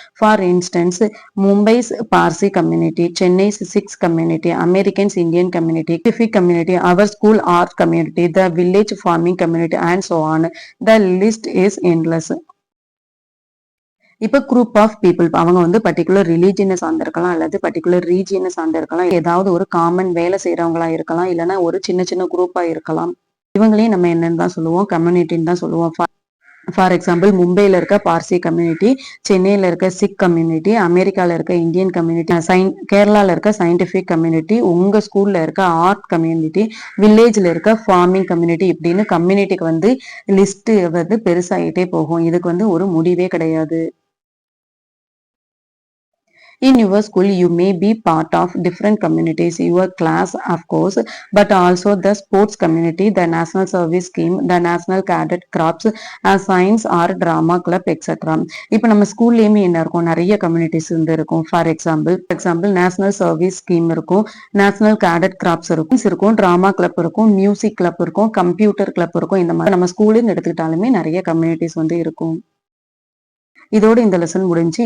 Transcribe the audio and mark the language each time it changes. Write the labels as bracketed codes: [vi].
[en] For instance, Mumbai's Parsi community, Chennai's Sikhs community, Americans Indian community, Pacific community, our school art community, the village farming community, and so on. The list is endless. [ta] இப்ப group of people அவங்க வந்து particular ரிலீஜியனை சார்ந்திருக்கலாம் அல்லது particular ரீஜியனை சார்ந்திருக்கலாம், ஏதாவது ஒரு common வேலை செய்யறவங்களா இருக்கலாம், இல்லைன்னா ஒரு சின்ன குரூப்பா இருக்கலாம். இவங்களையும் நம்ம என்னன்னு தான் சொல்லுவோம், கம்யூனிட்டின்னு தான் சொல்லுவோம். ஃபார் எக்ஸாம்பிள், மும்பைல இருக்க பார்சி கம்யூனிட்டி, சென்னையில இருக்க சிக் கம்யூனிட்டி, அமெரிக்கால இருக்க இந்தியன் கம்யூனிட்டி, கேரளால இருக்க சயின்டிபிக் கம்யூனிட்டி, உங்க ஸ்கூல்ல இருக்க ஆர்ட் கம்யூனிட்டி, வில்லேஜ்ல இருக்க ஃபார்மிங் கம்யூனிட்டி, இப்படின்னு கம்யூனிட்டிக்கு வந்து லிஸ்ட் வந்து பெருசாயிட்டே போகும். இதுக்கு வந்து ஒரு முடிவே கிடையாது. [en] In your school, you may be part of different communities, your class, of course, but also the sports community, the national service scheme, the national cadet corps, science or drama club, etc. [ta] இப்போ நம்ம ஸ்கூல்லேயுமே என்ன இருக்கும், நிறைய communities வந்து இருக்கும். For example national service scheme இருக்கும், national cadet graphs இருக்கும், drama club இருக்கும், மியூசிக் கிளப் இருக்கும், கம்ப்யூட்டர் கிளப் இருக்கும். இந்த மாதிரி நம்ம ஸ்கூலுன்னு எடுத்துக்கிட்டாலுமே நிறைய கம்யூனிட்டிஸ் வந்து இருக்கும். இதோட இந்த லெசன் முடிஞ்சு.